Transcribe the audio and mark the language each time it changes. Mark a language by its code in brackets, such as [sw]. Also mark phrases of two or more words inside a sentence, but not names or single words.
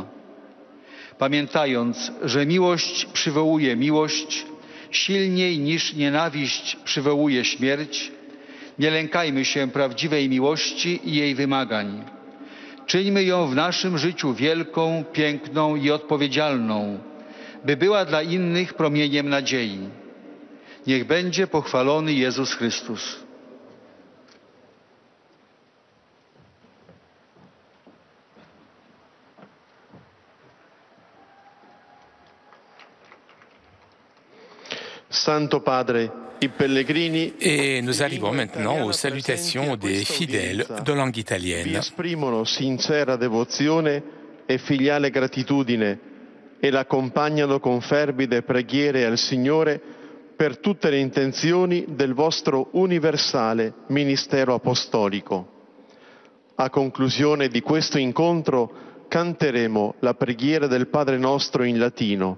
[pl] Pamiętając, że miłość przywołuje miłość, silniej niż nienawiść przywołuje śmierć, nie lękajmy się prawdziwej miłości i jej wymagań. Czyńmy ją w naszym życiu wielką, piękną i odpowiedzialną, by była dla innych promieniem nadziei. Niech będzie pochwalony Jezus Chrystus. [it] Santo Padre, i pellegrini. [fr] Et nous arrivons maintenant aux salutations des fidèles de langue [it] Vi [fr] italienne. [it] esprimono sincera devozione e filiale gratitudine e l'accompagnano con fervide preghiere al Signore per tutte le intenzioni del vostro universale ministero apostolico. A conclusione di questo incontro canteremo la preghiera del Padre nostro in latino.